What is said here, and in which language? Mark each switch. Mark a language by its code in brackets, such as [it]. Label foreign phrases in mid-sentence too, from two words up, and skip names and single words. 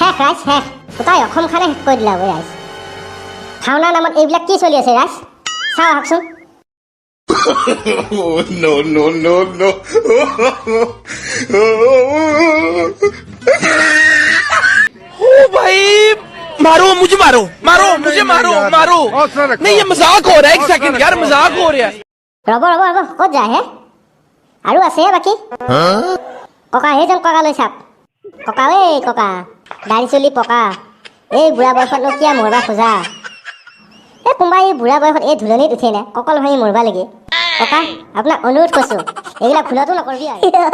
[as] ৰাইজ শেষ গোটাই অসমখনে শেষ কৰি দিলে ৰাইজ ভাওনাৰ নামত এইবিলাক কি চলি আছে ৰাইজ চাওঁ আহকচোন [en] no, no, no, no. [hi] भाई मारो मुझे मारो मारो मुझे मारो मारो नहीं ये मजाक हो रहा है एक सेकंड यार मजाक हो रहा है [as] ৰ'ব ৰ'ব ৰ'ব ক'ত যায় হে আৰু আছে বাকী ককা সেইজন ককা লৈ চাওক ককা এই ককা দাড়ি চুলি পকা এই বুঢ়া বয়সতনো কিয় মৰবা খোজা এই কোনোবাই এই বুঢ়া বয়সত এই ধুলনিত উঠে নে কঁকল ভাঙি মৰবা লাগে ককা আপোনাক অনুৰোধ কৰিছোঁ এইবিলাক ভুলতো নকৰিবি আৰু